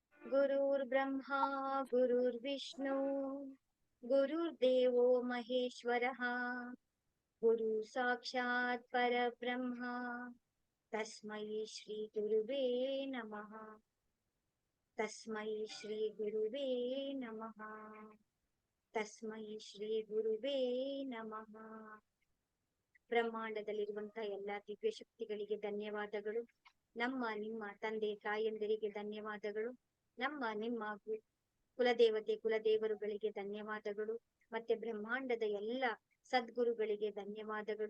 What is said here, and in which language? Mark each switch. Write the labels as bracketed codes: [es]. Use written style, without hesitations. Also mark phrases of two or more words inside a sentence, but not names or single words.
[sa] गुरुर्ब्रह्मा गुरुर्विष्णु गुरुर्देवो महेश्वरः गुरु साक्षात् परब्रह्म तस्मै श्री गुरुवे नमः। तस्मै श्री गुरुवे नमः। तस्मै श्री गुरुवे नमः। [kn] ಬ್ರಹ್ಮಾಂಡದಲ್ಲಿರುವಂತಹ ಎಲ್ಲಾ ದಿವ್ಯ ಶಕ್ತಿಗಳಿಗೆ ಧನ್ಯವಾದಗಳು. ನಮ್ಮ ನಿಮ್ಮ ತಂದೆ ತಾಯಂದಿರಿಗೆ ಧನ್ಯವಾದಗಳು. ನಮ್ಮ ನಿಮ್ಮ ಕುಲದೇವತೆ ಕುಲದೇವರುಗಳಿಗೆ ಧನ್ಯವಾದಗಳು. ಮತ್ತೆ ಬ್ರಹ್ಮಾಂಡದ ಎಲ್ಲ ಸದ್ಗುರುಗಳಿಗೆ ಧನ್ಯವಾದಗಳು.